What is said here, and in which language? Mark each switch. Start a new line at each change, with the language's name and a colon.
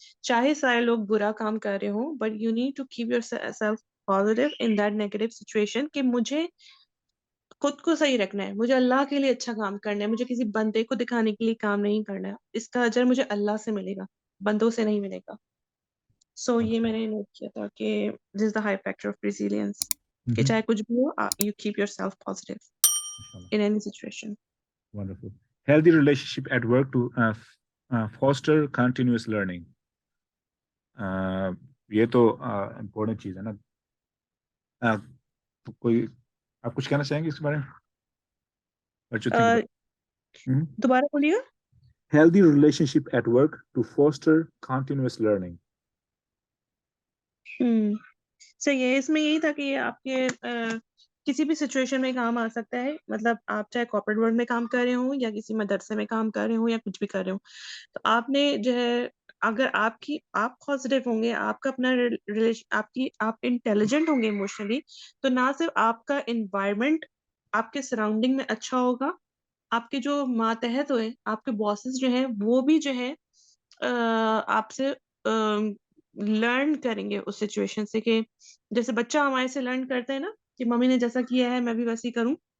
Urdu: چاہے سارے لوگ برا کام کر رہے ہوں,
English: but you need to keep yourself positive in that negative situation
Urdu: کہ مجھے خود کو صحیح رکھنا ہے, مجھے اللہ کے لیے اچھا کام کرنا ہے, مجھے کسی بندے کو دکھانے کے لیے کام نہیں کرنا ہے. اس کا اجر مجھے اللہ سے ملے گا, بندوں سے نہیں ملے گا. سو یہ میں نے نوٹ کیا تھا کہ
English: this is the high factor of resilience,
Urdu: کہ چاہے کچھ بھی ہو
English: You keep yourself positive in any situation. Wonderful. Healthy relationship at work to foster continuous learning.
Urdu: یہ تو امپورٹنٹ چیز ہے نا. تو کوئی آپ کچھ کہنا چاہیں گے اس بارے میں؟
English: What you think about it?
Urdu: دوبارہ بولیے گا.
English: Healthy relationship at work to foster continuous learning.
Urdu: صحیح ہے. اس میں یہی تھا کہ یہ آپ کے کسی بھی سچویشن میں کام آ سکتا ہے. مطلب آپ چاہے کارپوریٹ ورلڈ میں کام کر رہے ہوں یا کسی مدرسے میں کام کر رہے ہوں یا کچھ بھی کر رہے ہوں, تو آپ نے جو ہے اگر آپ پازیٹیو ہوں گے, آپ کا اپنا آپ انٹیلیجنٹ ہوں گے ایموشنلی, تو نہ صرف آپ کا انوائرمنٹ آپ کے سراؤنڈنگ میں اچھا ہوگا, آپ کے جو ماتحت ہوئے, آپ کے باسز جو ہیں وہ بھی جو ہے آپ سے لرن کریں گے اس سچویشن سے, کہ جیسے بچہ ہمارے سے لرن کرتے ہیں نا کہ ممی نے جیسا کیا ہے میں بھی ویسے ہی کروں.